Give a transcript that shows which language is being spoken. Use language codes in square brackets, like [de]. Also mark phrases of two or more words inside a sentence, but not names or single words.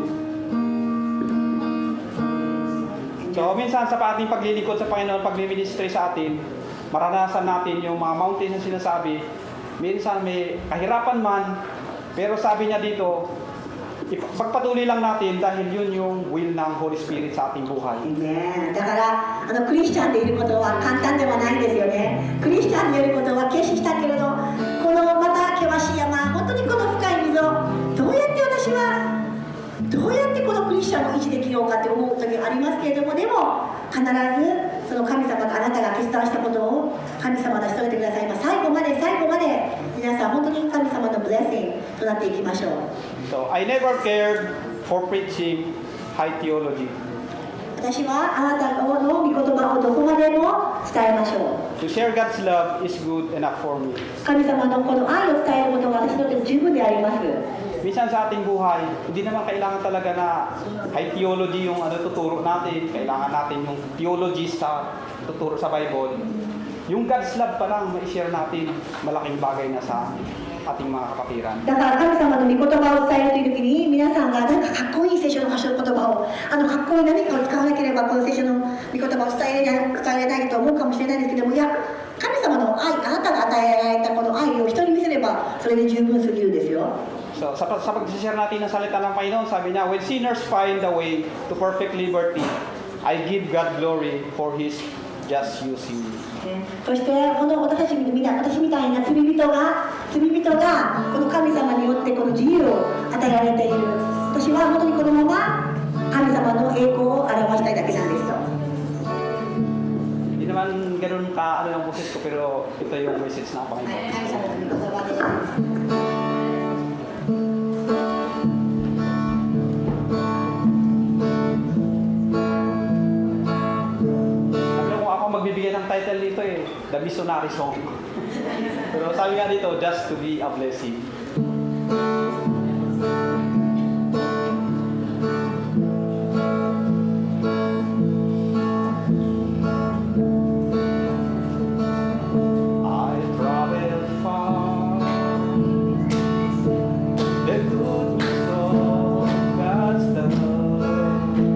[tl] So, minsan sa ating paglilingkod sa Panginoon, pag-ministry sa atin, maranasan natin yung mga mountains na sinasabi. Minsan may kahirapan man, pero sabi niya dito, pagpatuloy lang natin dahil yun yung will ng Holy Spirit sa ating buhay. Amen. [ja] だからクリスチャンでいることは簡単ではないんですよね。クリスチャンでいることは決したけれど、このまた険しい山、本当にこの深い溝、どうやって私はどうやってこのクリスチャンを維持できようかって思う時がありますけれども、でも必ずその神様とあなたが決断したことを神様が成し遂げてくださいます。最後まで皆さん本当に神様のブレッシングとなっていきましょう。 [en] So, I never cared for preaching high theology. [ja] 私はあなたの御言葉をどこまでも伝えましょう。 [en] To share God's love is good enough for me. [ja] 神様のこの愛を伝えることが私にとって十分であります。 [tl] Minsan sa ating buhay, hindi naman kailangan talaga na [en] high theology [tl] yung tuturo natin. Kailangan natin yung theology sa tuturo sa Bible. Yung [en] God's love [tl] pa lang, ma-share natin, malaking bagay na sa ating mga kapatiran. [ja] だから神様の御言葉を伝えるという時に皆さんがなんかかっこいい聖書の箇所の言葉をかっこいい何かを使わなければこの聖書の御言葉を伝えれないと思うかもしれないですけども、いや神様の愛、あなたが与えられたこの愛を人に見せればそれで十分すぎるんですよ。 [tl] So, sa pag-share natin ng salita ng Panginoon, sabi niya, [en] when sinners find the way to perfect liberty, I give God glory for His just using me. [ja] そしてこの私みたいな罪人がこの神様によってこの自由を与えられている。私は本当にこのまま神神様の栄光を表したいだけなんですと。 [tl] Hindi naman ganun ka ano yung boses ko, pero ito yung message ng Panginoon. [ja] 神様の御言葉で [tl] Sabi ko ako magbibigay ng title dito eh, The Missionary Song. Pero sabi nga dito, [en] just to be a blessing. I travel far, the goodness of God's love,